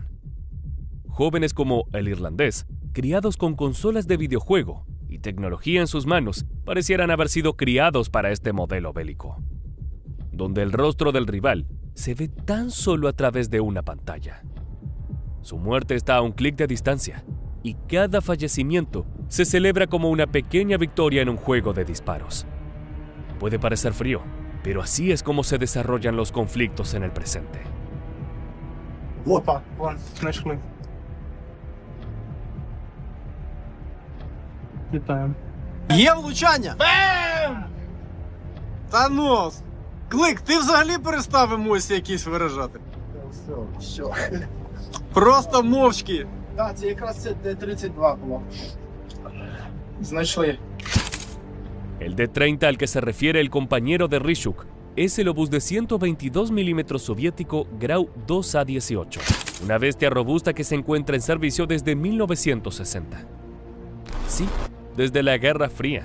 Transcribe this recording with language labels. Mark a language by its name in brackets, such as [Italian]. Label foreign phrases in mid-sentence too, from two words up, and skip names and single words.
[Spanish] Jóvenes como el irlandés, criados con consolas de videojuego y tecnología en sus manos, parecieran haber sido criados para este modelo bélico, donde el rostro del rival se ve tan solo a través de una pantalla. Su muerte está a un clic de distancia y cada fallecimiento se celebra como una pequeña victoria en un juego de disparos. Puede parecer frío, pero así es como se desarrollan los conflictos en el presente. [Ukrainian] Опа, вон, знайшли. Вітаємо. Є влучання! Та ну! Клик, ти взагалі перестав емоції якісь виражати? Все. Просто мовчки. Да, це якраз це Д-32 було. Знайшли. [Spanish] El D-30 al que se refiere el compañero de Ryzhuk es el obús de 122 mm soviético Grau 2A-18, una bestia robusta que se encuentra en servicio desde 1960. Sí, desde la Guerra Fría.